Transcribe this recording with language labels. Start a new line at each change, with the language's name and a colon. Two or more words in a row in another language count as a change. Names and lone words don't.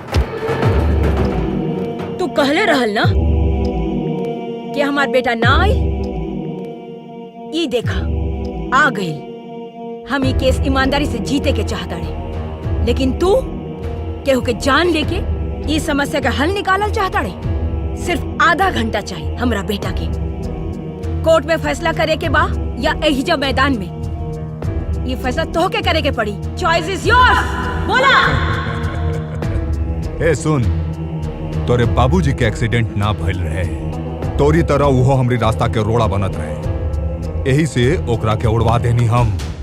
Bhojpuri: तू कहले रहल ना कि हमार बेटा ना आई ई देखा आ गई हम ये केस ईमानदारी से जीते के चाहता रहे लेकिन तू केहू के जान लेके ये समस्या का हल निकालल चाहता रहे सिर्फ आधा घंटा चाहिए हमरा बेटा के कोर्ट में फैसला करे के बा या एहिजा मैदान में ये फैसला तोहके करे के पड़ी
English: Choice is yours
Bhojpuri: बोला ए सुन तोरे बाबूजी के एक्सीडेंट ना भइल रहे तोरी तरह वो हमरी रास्ता के रोड़ा बनत रहे यही से ओकरा के उड़वा देनी हम